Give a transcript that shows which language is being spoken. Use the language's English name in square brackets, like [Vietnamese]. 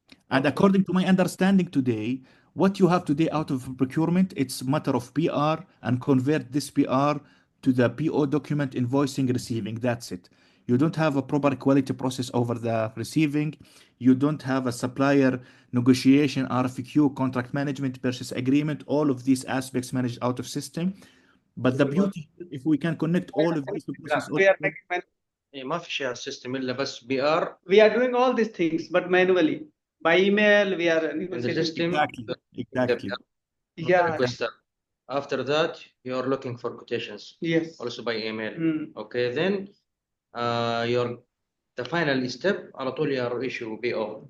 [English] And according to my understanding today, what you have today out of procurement, it's a matter of PR and convert this PR to the PO document, invoicing, receiving. That's it. You don't have a proper quality process over the receiving. You don't have a supplier negotiation, RFQ, contract management, purchase agreement, all of these aspects managed out of system. But the beauty, if we can connect all of these processes. We are making [Arabic] ما في شيء على السيستم الا بس PR. [English] We are doing all these things, but manually. By email, we are in the system. Exactly. Yeah. Requester. After that, you are looking for quotations. Yes. Also by email. Okay. Then the final step [Arabic] على طول [English] you are issue PO.